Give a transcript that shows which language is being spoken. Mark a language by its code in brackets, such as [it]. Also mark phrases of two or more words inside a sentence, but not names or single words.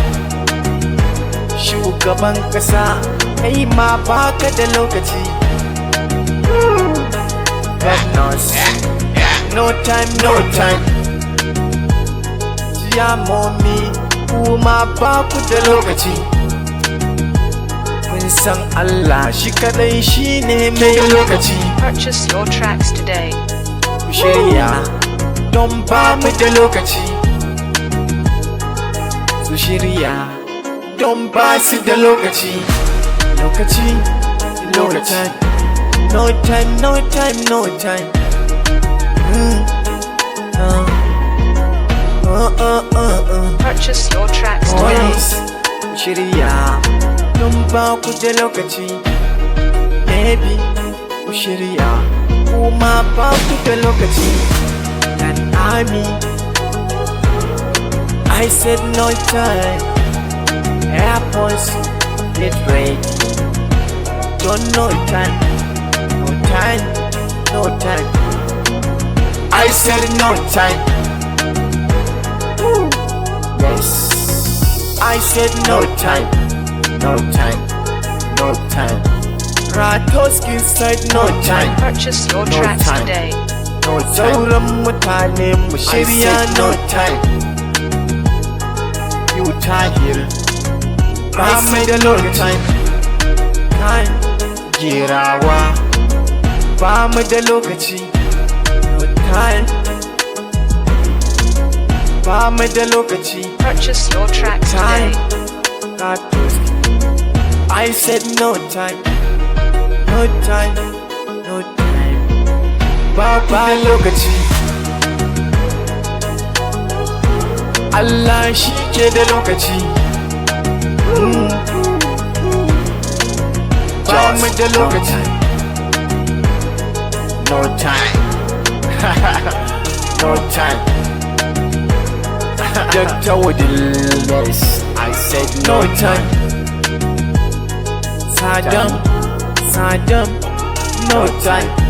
[ha] Shugaban kasa kai ma ba ka da lokaci. [en] Governors, no time, no time. [ha] Jiyamomi kuma ba ku da lokaci. Kun san Allah shi kadai shi ne mai lokaci. [en] Purchase your tracks today. [ha] Ku shirya don ba mu da lokaci. Su shirya don ba su da lokaci. Lokaci. [en] No time, no time, no time. Purchase your tracks today. Boys, [ha] ku shirya don ba ku da lokaci. Baby, ku shirya kuma ba ku da lokaci. [en] And army, I said no time. Airports, get ready. Don't no time, no time, no time. I said no time. Yes. I said no time, No time, no time, Ratoskid said no time. Purchase your No tracks time. today. no time. [ha] Sauran mutane mu shirya [en] said no no time. [ha] You tahir ba mai da lokaci. Time girawa ba mu da lokaci. [en] No time. [ha] Ba mu da lokaci. Purchase your tracks Time. today. [en] Ratoskid. I said no time. No time. No time. [ha] Ba lokaci. Allah shi ke da lokaci. Ba mu da lokaci. [en] No time. No time. Doctor Wadil. Yes, I said No time. Saddam, no time.